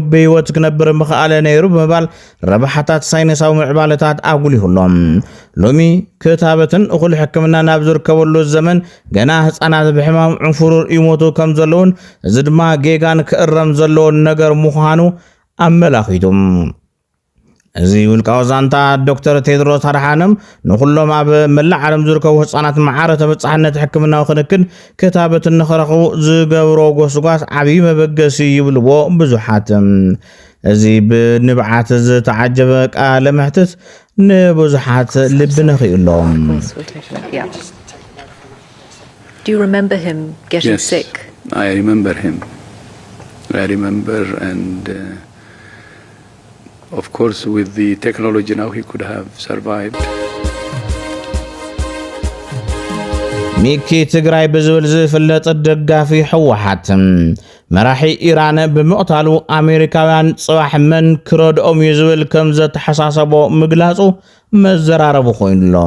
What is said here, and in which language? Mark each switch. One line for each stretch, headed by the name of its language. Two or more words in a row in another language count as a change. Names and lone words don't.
Tigrinya: ብህይወት ክነብር ምኽኣለ ነይሩ ብምባል ረብሓታት ሳይንሳዊ ምዕባለታት ኣጉሊሁሎም ሎሚ ክታበትን እኹል ሕክምና ናብ ዝርከበሉ ዘመን ገና ህፃናት ብሕማም ዕንፍሩር ይሞቱ ከም ዘለውን እዚ ድማ ጌጋን ክእረም ዘለዎ ነገር ምዃኑ ኣመላኺቱም እዚ ውልቃዊ ዛንታ ዶክተር ቴድሮስ አድሓኖም ንኹሎም ኣብ መላእ ዓለም ዝርከቡ ህፃናት ማዕረ ተበጻሕነት ሕክምናዊ ክንክን ክታበትን ንኽረኽቡ ዝገብሮ ጎስጓስ ዓብዪ መበገሲ ይብልዎ ብዙሓት እዚ ብንብዓት ዝተዓጀበ ቃለ መሕትት ንብዙሓት ልብ ነኺእሎም
English: Do you remember him getting sick? I remember him. I remember, and of course, with the technology now, he could have survived.
Tigrinya: ሚኪ ትግራይ ብዝብል ዝፍለጥ ደጋፊ ሕወሓት መራሒ ኢራን ብምቕታሉ ኣሜሪካውያን ጽባሕ መን ክረድኦም እዩ ዝብል ከም ዘተሓሳሰቦ ምግላጹ መዘራረቡ ኮይኑሎም